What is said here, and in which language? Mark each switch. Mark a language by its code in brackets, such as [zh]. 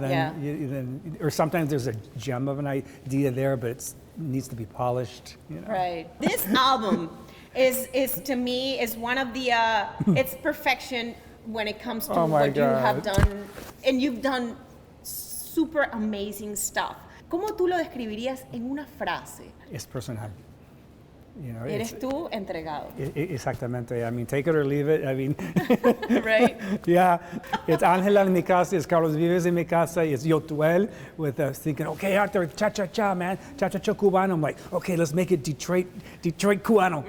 [en] Then or sometimes there's a gem of an idea there, but it needs to be polished. Right. This album is to me is one of the it's perfection when it comes to what you have done, and you've done super amazing stuff. [es] ¿Cómo tú lo describirías en una frase? Es personal. Eres tú entregado. Exactamente. [en] I mean, take it or leave it. I mean, right? Yeah. It's Ángela en mi casa, it's Carlos Vives en mi casa, it's Yotuel with us thinking, okay, Arthur, cha-cha-cha, man, cha-cha-cha cubano. I'm like, okay, let's make it Detroit cubano.